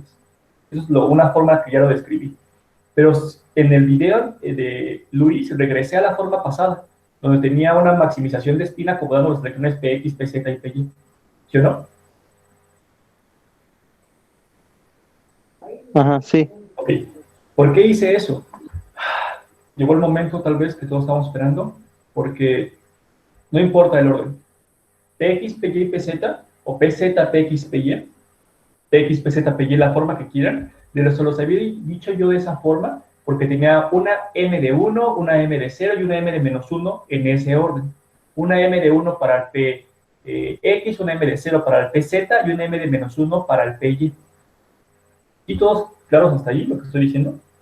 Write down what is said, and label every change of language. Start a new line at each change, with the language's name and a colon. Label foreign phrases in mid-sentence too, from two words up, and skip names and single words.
Spanish: Eso es una forma que ya lo describí. Pero en el video de Luis regresé a la forma pasada, donde tenía una maximización de spin acomodando las regiones PX, PZ y PY. ¿Sí o no? Ajá, sí. Ok. ¿Por qué hice eso? Llegó el momento, tal vez, que todos estamos esperando, porque no importa el orden. PX, PY, PZ, o PZ, PX, PY, PX, PZ, PY, la forma que quieran, se los había dicho yo de esa forma, porque tenía una M de 1, una M de 0 y una M de menos 1 en ese orden. Una M de 1 para el PX, una M de 0 para el PZ y una M de menos 1 para el PY. ¿Y todos claros hasta allí, lo que estoy diciendo?